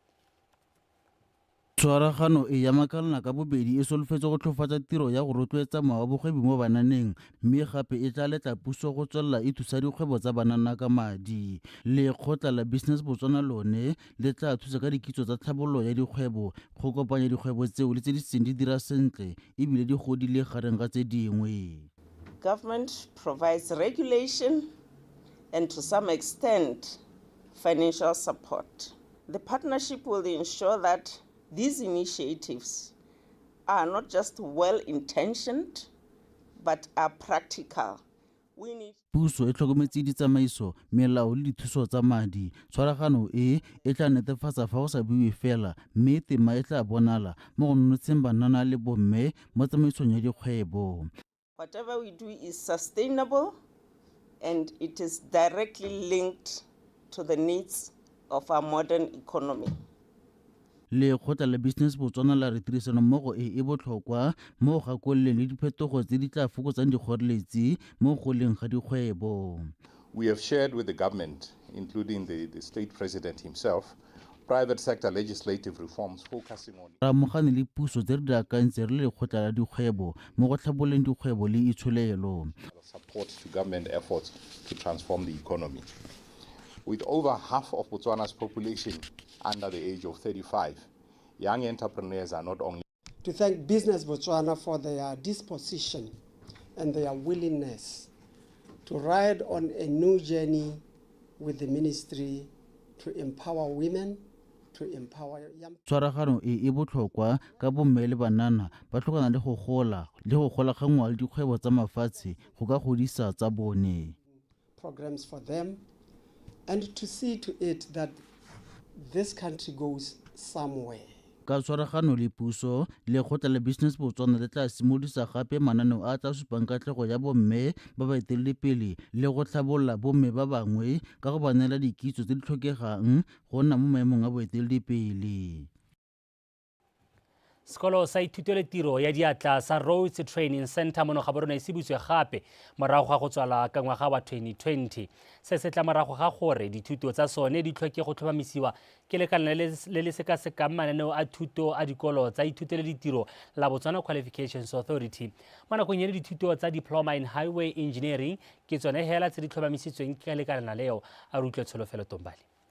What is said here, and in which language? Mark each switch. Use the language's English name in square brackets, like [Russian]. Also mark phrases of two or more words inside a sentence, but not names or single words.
[Tswana] Tshwaragano e ya makalana ka bobedi e solofetse go tlhofatsa tiro ya go rotloetsa bogwebi mo bananeng mme gape e tla letla puso go tswelela e thusa dikgwebo tsa banana ka madi. Lekgotla la Business Botswana lone le tla thusa ka dikitso tsa tlhabololo ya dikgwebo go kopanya dikgwebo tseo le tse di seng di dira sentle ebile di godile gareng ga tse dingwe. [English] Government provides regulation and to some extent financial support. The partnership will ensure that these initiatives are not just well-intentioned, but are practical. [Tswana] Puso e tlhokometse ditsamaiso, melao le dithuso tsa madi. Tshwaragano e tla netefatsa fa go sa buiwe fela mme tema e tla bonala mo go nonotsheng banana le bomme mo tsamaisong ya dikgwebo. [English] Whatever we do is sustainable and it is directly linked to the needs of our modern economy. [Tswana] Lekgotla la Business Botswana la re tirisano mmogo e botlhokwa mo go gakololeng le diphetogo tse di tla fokotsang dikgoreletsi mo goleng ga dikgwebo. [English] We have shared with the government, including the state president himself, private sector legislative reforms focusing on [Tswana] Ra amogane le puso tse re di akantse re le lekgotla la dikgwebo mo go tlhabololeng dikgwebo le itsholelo. [English] support to government efforts to transform the economy. With over half of Botswana's population under the age of 35, young entrepreneurs are not only to thank Business Botswana for their disposition and their willingness to ride on a new journey with the ministry to empower women, to empower young. [Tswana] Tshwaragano e botlhokwa ka bomme le banana ba tlhokana le go gola ga ngwa le dikgwebo tsa mafatshe go ka godisa tsa bone. [English] Programs for them and to see to it that this country goes somewhere. [Tswana] Ka tshwaragano le puso lekgotla la Business Botswana le tla simolisa gape mananeo a tla supang katlego ya bomme ba ba eteledipele le go tlhabolola bomme ba bangwe ka go ba neela dikitso tse di tlhokegang go nna mo maemong a boeteledipele. sekolo sa ithuto le tiro ya diatla sa Rhodes Training Center mono ga borona se butswe gape morago ga go tswala ka ngwaga wa 2020 se se tla morago ga gore dithuto tsa sone di tlhoke go tlhomamisiwa ke lekala le le sekasekang mananeo a thuto a dikolo tsa ithuto le ditiro la Botswana Qualifications Authority mo nakong ya dithuto tsa Diploma in Highway Engineering ke tsone hela tse di tlhomamisitsweng ke lekala leo a rutlwe Tsholofelo Tombali.